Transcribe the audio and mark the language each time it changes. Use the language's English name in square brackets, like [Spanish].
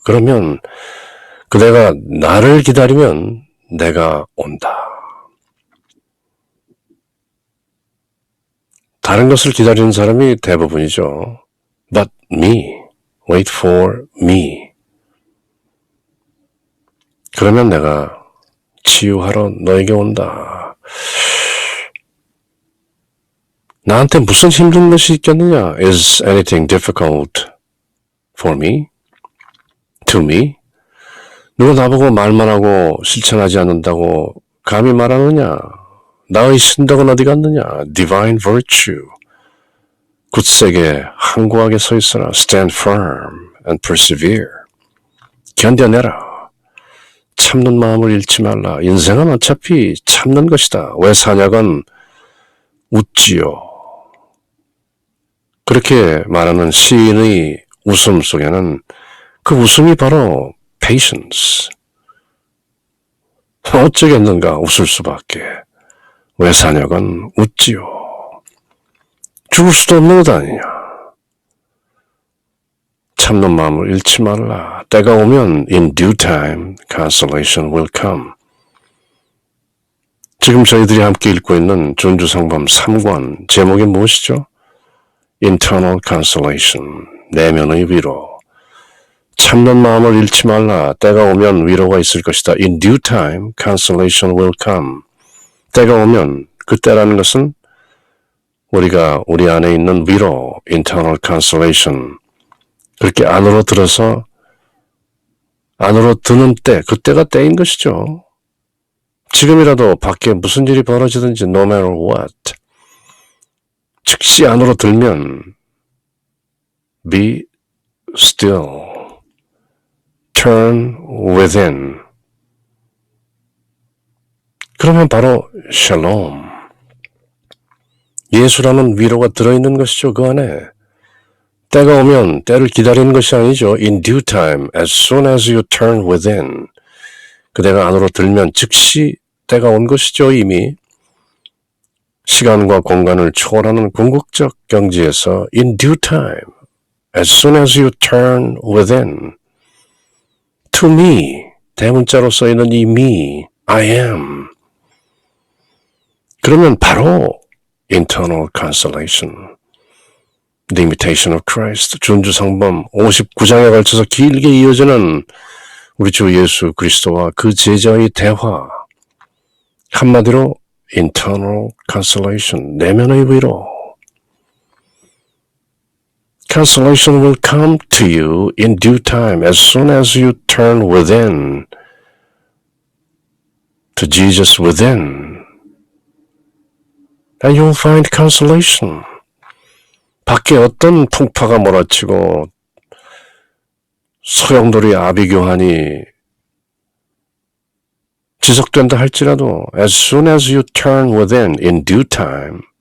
[Korean] 그러면 그대가 나를 기다리면 내가 온다. 다른 것을 기다리는 사람이 대부분이죠. [English] But me, wait for me. [Korean] 그러면 내가 치유하러 너에게 온다. 나한테 무슨 힘든 것이 있겠느냐? [English] Is anything difficult for me? To me? [Korean] 누가 나보고 말만 하고 실천하지 않는다고 감히 말하느냐? 나의 신덕은 어디 갔느냐? [English] Divine virtue. [Korean] 굳세게 항구하게 서 있어라. [English] Stand firm and persevere. [Korean] 견뎌내라. 참는 마음을 잃지 말라. 인생은 어차피 참는 것이다. 왜 사냐건 웃지요. 그렇게 말하는 시인의 웃음 속에는 그 웃음이 바로 [English] patience. [Korean] 어쩌겠는가 웃을 수밖에. 왜 사냐건 웃지요. 죽을 수도 없는 것 아니냐. 참는 마음을 잃지 말라. 때가 오면 [English] in due time consolation will come. [Korean] 지금 저희들이 함께 읽고 있는 전주성범 3권 제목이 무엇이죠? [English] Internal consolation, [Korean] 내면의 위로. 참는 마음을 잃지 말라. 때가 오면 위로가 있을 것이다. [English] In due time consolation will come. [Korean] 때가 오면 그 때라는 것은 우리가 우리 안에 있는 위로, [English] internal consolation, [Korean] 그렇게 안으로 들어서 안으로 드는 때, 그때가 때인 것이죠. 지금이라도 밖에 무슨 일이 벌어지든지 [English] no matter what, [Korean] 즉시 안으로 들면 [English] be still, turn within. [Korean] 그러면 바로 샬롬, 예수라는 위로가 들어있는 것이죠. 그 안에. 때가 오면 때를 기다리는 것이 아니죠. [English] In due time, as soon as you turn within. [Korean] 그대가 안으로 들면 즉시 때가 온 것이죠. 이미. 시간과 공간을 초월하는 궁극적 경지에서 [English] in due time, as soon as you turn within. To me, [Korean] 대문자로 써있는 이 [English] me, I am. [Korean] 그러면 바로 [English] internal consolation. [Korean] The Imitation of Christ, 전주성범 59장에 걸쳐서 길게 이어지는 우리 주 예수 그리스도와 그 제자의 대화. 한마디로 [English] internal consolation, [Korean] 내면의 위로. [English] Consolation will come to you in due time as soon as you turn within to Jesus within. And you'll find consolation. [Korean] 밖에 어떤 풍파가 몰아치고 소용돌이 아비규환이 지속된다 할지라도 [English] as soon as you turn within in due time